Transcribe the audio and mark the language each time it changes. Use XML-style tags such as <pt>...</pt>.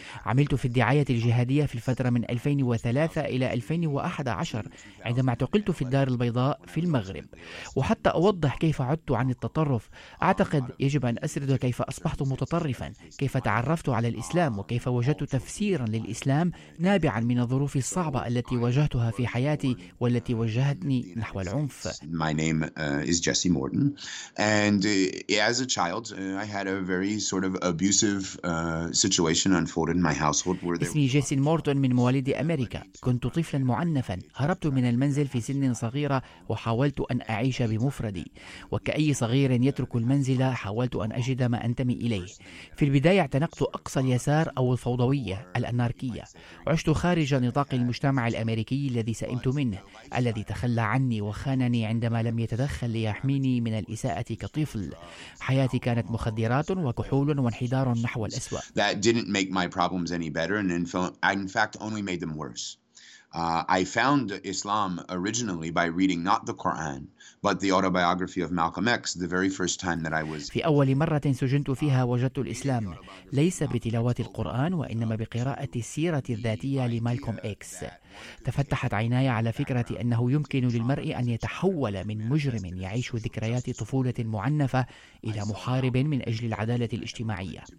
<ar>عملت في الدعاية الجهادية في الفترة من 2003 إلى 2011 عندما اعتقلت في الدار البيضاء في المغرب. وحتى أوضح كيف عدت عن التطرف، أعتقد يجب أن أسرد كيف أصبحت متطرفا، كيف تعرفت على الإسلام، وكيف وجدت تفسيرا للإسلام نابعا من الظروف الصعبة التي واجهتها في حياتي والتي وجهت نحو العنف.</ar> <en>My name is Jesse Morton, and as a child, I had a very sort of abusive situation unfolded in my household.</en> <ar>اسمي جيسي مورتون، من مواليد أمريكا. كنت طفلا معنفا، هربت من المنزل في سن صغيرة وحاولت أن أعيش بمفردي. وكأي صغير يترك المنزل، حاولت أن أجد ما أنتمي إليه. في البداية اعتنقت أقصى اليسار أو الفوضوية الأناركية. عشت خارج نطاق المجتمع الأمريكي الذي سئمت منه، الذي تخلى عني وخانني عندما لم يتدخل ليحميني من الإساءة كطفل. حياتي كانت مخدرات وكحول وانحدار نحو الأسوأ.</ar> <en>That didn't make my problems any better, and in fact only made them worse. I found Islam originally by reading not the Quran but the autobiography of Malcolm X the very first time that I was.</en> <ar>في أول مرة سجنت فيها وجدت الإسلام ليس بتلاوة القرآن وإنما بقراءة السيرة الذاتية لمالكوم إكس. تفتحت عيناي على فكرة أنه يمكن للمرء أن يتحول من مجرم يعيش ذكريات طفولة معنفة إلى محارب من أجل العدالة الاجتماعية.</ar>